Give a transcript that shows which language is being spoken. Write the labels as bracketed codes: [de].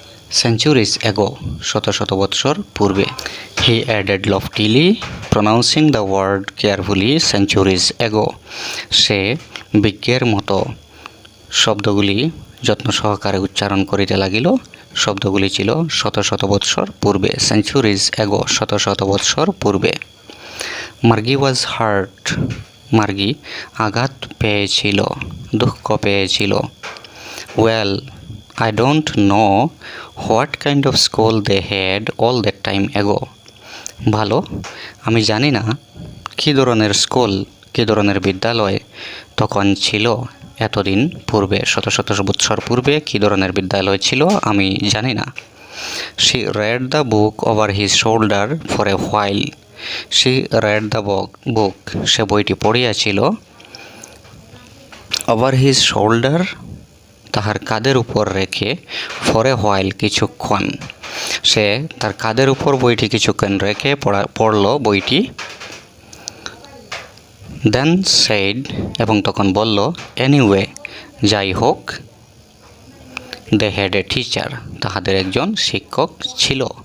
[en] centuries ago, [bn] শত শত বৎসর পূর্বে। [en] he added loftily, pronouncing the word carefully, centuries ago, [bn] সে বিজ্ঞের মতো শব্দগুলি যত্ন সহকারে উচ্চারণ করিতে লাগিল। শব্দগুলি ছিল শত শত বৎসর পূর্বে। [en] centuries ago, [bn] শত শত বৎসর পূর্বে। [en] Margie was hurt, [bn] মার্গি আঘাত পেয়েছিল, দুঃখ পেয়েছিল। [en] Well, I don't know what kind of school they had all that time ago. [bn] ভালো, আমি জানি না কী ধরনের স্কুল, কী ধরনের বিদ্যালয় তখন ছিল এতদিন পূর্বে, শত শত বৎসর পূর্বে কী ধরনের বিদ্যালয় ছিল আমি জানি না। [en] She read the book over his shoulder for a while. She read the book, [bn] সে বইটি পড়িয়াছিল। [en] Over his shoulder, [bn] তাহার কাঁধের উপর রেখে, [en] for a while, [bn] কিছুক্ষণ। সে তার কাঁধের উপর বইটি কিছুক্ষণ রেখে পড়ল বইটি। [en] then said, [bn] এবং তখন বলল, [en] anyway, [bn] যাই হোক, [en] they had a teacher, [bn] তাহাদের একজন শিক্ষক ছিল।